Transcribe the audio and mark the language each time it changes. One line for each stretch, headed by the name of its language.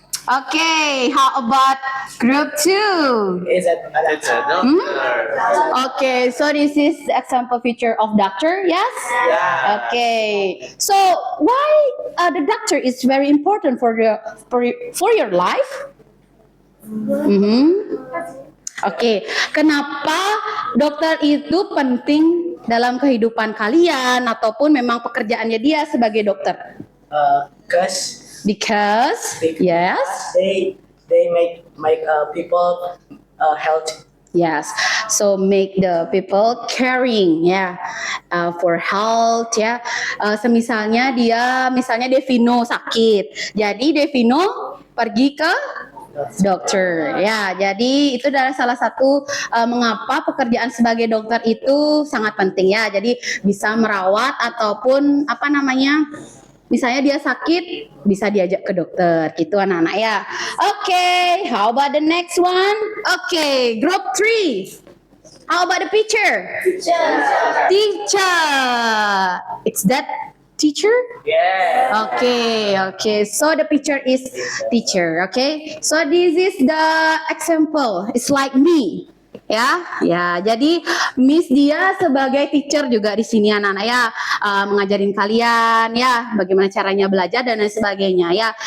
English: Okay, how about group 2? It's a doctor. Okay, so this is the example picture of doctor, yes? Yeah. Okay, so why the doctor is very important for your life?
Indonesian: Oke, kenapa dokter itu penting dalam kehidupan kalian ataupun memang pekerjaannya dia sebagai dokter?
English: Because yes, they make people healthy. yes. So make the people caring ya for health ya.
Indonesian: Semisalnya misalnya Devino sakit, jadi Devino pergi ke dokter ya. Jadi itu adalah salah satu mengapa pekerjaan sebagai dokter itu sangat penting ya. Jadi bisa merawat ataupun misalnya dia sakit, bisa diajak ke dokter, gitu anak-anak ya.
English: Okay, how about the next one? Okay, group 3. How about the teacher? Teacher. It's that teacher? Yeah. Okay. So the picture is teacher, okay? So this is the example. It's like me. Ya.
Indonesian: Jadi Miss dia sebagai teacher juga di sini anak-anak ya, mengajarin kalian ya bagaimana caranya belajar dan lain sebagainya ya.